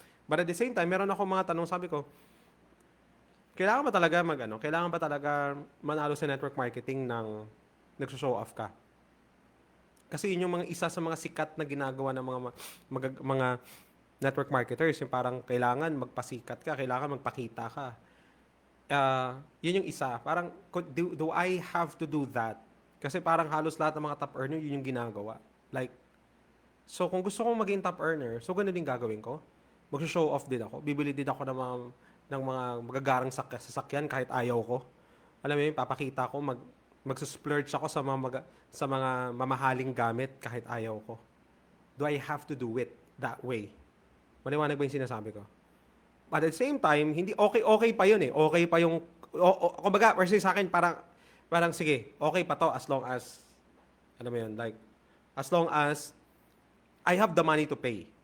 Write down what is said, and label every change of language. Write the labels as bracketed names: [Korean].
[English] But at the same time, [Filipino] meron ako mga tanong, sabi ko, kailangan ba talaga manalo sa network marketing ng nagso-show off ka? Kasi yun yung isa sa mga sikat na ginagawa ng mga network marketers, yung parang kailangan magpasikat ka, kailangan magpakita ka. Yun yung isa. [English] Parang, do I have to do that? [Filipino] Kasi parang halos lahat ng mga top earner, yun yung ginagawa. Like, so kung gusto kong maging top earner, so ganun din gagawin ko. Mag-show off din ako. Bibili din ako ng mga magagarang sasakyan kahit ayaw ko. Alam mo yun, papakita ko, mag-splurge ako sa mga mamahaling gamit kahit ayaw ko. [English] Do I have to do it that way? [Filipino] Maliwanag ba yung sinasabi ko? [English] But at the same time, [Filipino] hindi okay pa yun eh. Okay pa yung kumbaga, versus sa akin parang sige, okay pa to as long as alam mo yun, [English] like as long as I have the money to pay.